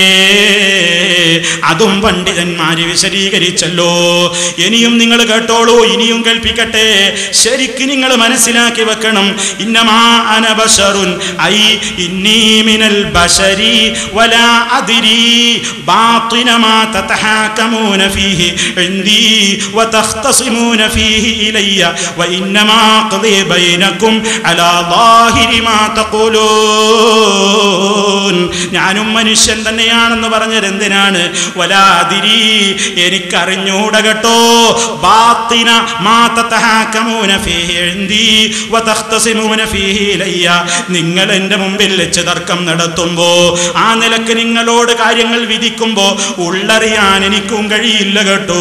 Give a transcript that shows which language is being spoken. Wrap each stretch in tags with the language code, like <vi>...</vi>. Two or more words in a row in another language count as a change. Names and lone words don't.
<ml>അതും പണ്ഡിതന്മാര് വിശദീകരിച്ചല്ലോ. ഇനിയും നിങ്ങൾ കേട്ടോളൂ, ഇനിയും കേൾപ്പിക്കട്ടെ. ശരിക്ക് നിങ്ങൾ മനസ്സിലാക്കി വെക്കണം.</ml> <ar>إنما أنا بشر إني من البشر ولا أدري باطن ما تتحاكمون فيه عندي وتختصمون فيه إلي وإنما أقضي بينكم على ظاهر ما تقولون.</ar> <ml>ഞാനും മനുഷ്യൻ തന്നെയാണെന്ന് പറഞ്ഞത് എന്തിനാണ്? വലാദിരി, എനിക്കറിഞ്ഞൂട കേട്ടോ.</ml> <ar>باطن ما تتحاكمون فيه عندي وتختصمون فيه إلي,</ar> <ml>നിങ്ങൾ എൻ്റെ മുമ്പിൽ വെച്ച് തർക്കം നടത്തുമ്പോൾ ആ നിലക്ക് നിങ്ങളോട് കാര്യങ്ങൾ കാര്യങ്ങൾ വിധിക്കുമ്പോൾ ഉള്ളറിയാൻ എനിക്കും കഴിയില്ല കേട്ടോ.</ml>